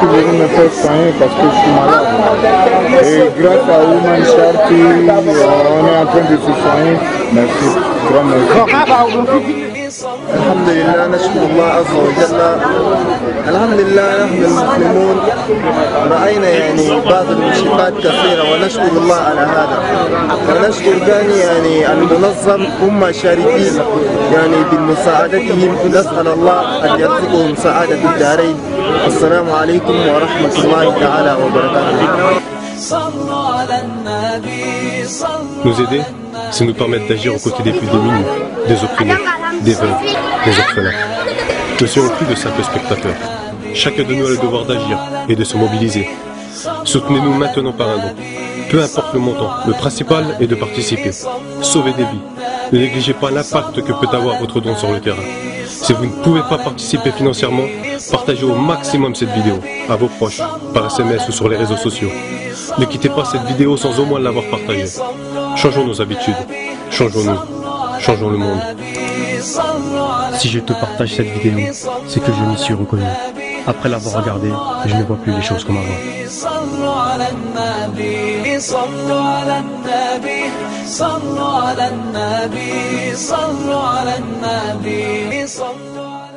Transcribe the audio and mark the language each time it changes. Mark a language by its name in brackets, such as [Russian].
[French] Je suis venu me faire soigner parce que je suis malade. Et grâce à Woman Charity, on est en train de se soigner. Merci. Grand merci. [Arabic] الحمد لله نشكر الله عز وجل. الحمد لله نحن المسلمون رأينا يعني بعض المشكلات كثيرة ونشكر الله على هذا. ونشكر ثاني يعني المنظم هم شاركين يعني بمساعدتهم. نسأل الله أن يرزقهم سعادة الدارين. السلام عليكم ورحمة الله تعالى وبركاته. [French] Nous aider, c'est nous permettre d'agir aux côtés des plus démunis, des opprimés, des veuves, des orphelins. Ne soyons plus de simples spectateurs. Chacun de nous a le devoir d'agir et de se mobiliser. Soutenez-nous maintenant par un don. Peu importe le montant, le principal est de participer. Sauvez des vies. Ne négligez pas l'impact que peut avoir votre don sur le terrain. Si vous ne pouvez pas participer financièrement, partagez au maximum cette vidéo à vos proches, par SMS ou sur les réseaux sociaux. Ne quittez pas cette vidéo sans au moins l'avoir partagée. Changeons nos habitudes, changeons-nous, changeons le monde. Si je te partage cette vidéo, c'est que je m'y suis reconnu. Après l'avoir regardée, je ne vois plus les choses comme avant. [Arabic] صلوا على النبي صلوا على النبي صلوا على النبي صلوا على النبي صلوا